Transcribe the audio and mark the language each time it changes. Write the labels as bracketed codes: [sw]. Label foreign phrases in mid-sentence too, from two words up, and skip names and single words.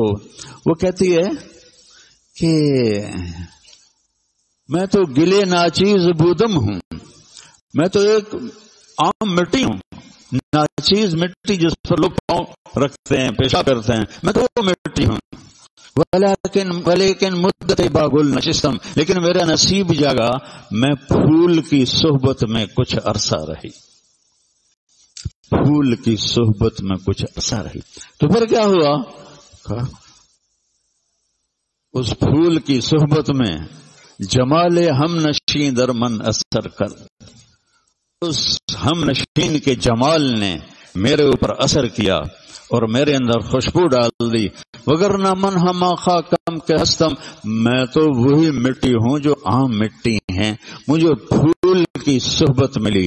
[ur] وہ کہتی ہے کہ میں تو [fa] گلے ناچیز بودم [ur] ہوں، میں تو ایک عام مٹی ہوں، ناچیز مٹی جس پر لوگ پاؤں رکھتے ہیں، پیشاب کرتے ہیں، میں تو وہ مٹی ہوں۔ [fa] ولیکن مدت باگل نشستم، [ur] لیکن میرا نصیب جاگا، میں پھول کی صحبت میں کچھ عرصہ رہی، پھول کی صحبت میں کچھ عرصہ رہی۔ تو پھر کیا ہوا؟ اس پھول کی صحبت میں [fa] جمال ہم نشین در من اثر کر، [ur] اس ہم نشین کے جمال نے میرے اوپر اثر کیا اور میرے اندر خوشبو ڈال دی۔ [fa] وگرنہ من ہما خاکم کے ہستم، [ur] میں تو وہی مٹی ہوں جو عام مٹی ہیں، مجھے پھول کی صحبت ملی۔